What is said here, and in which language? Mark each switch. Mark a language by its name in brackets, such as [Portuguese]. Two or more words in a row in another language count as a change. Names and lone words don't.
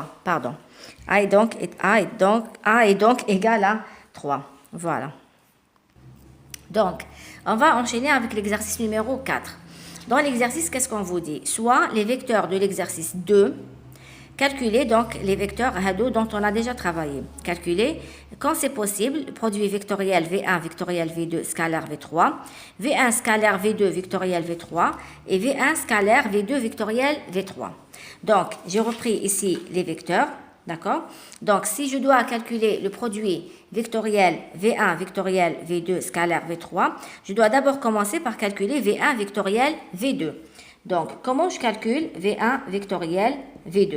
[French] Pardon. A est donc égal à 3. Voilà. Donc, on va enchaîner avec l'exercice numéro 4. Dans l'exercice, qu'est-ce qu'on vous dit? Soit les vecteurs de l'exercice 2, calculer donc les vecteurs hado dont on a déjà travaillé. Calculer, quand c'est possible, le produit vectoriel V1 vectoriel V2 scalaire V3, V1 scalaire V2 vectoriel V3 et V1 scalaire V2 vectoriel V3. Donc, j'ai repris ici les vecteurs, d'accord? Donc, si je dois calculer le produit vectoriel V1 vectoriel V2 scalaire V3, je dois d'abord commencer par calculer V1 vectoriel V2. Donc, comment je calcule V1 vectoriel V2?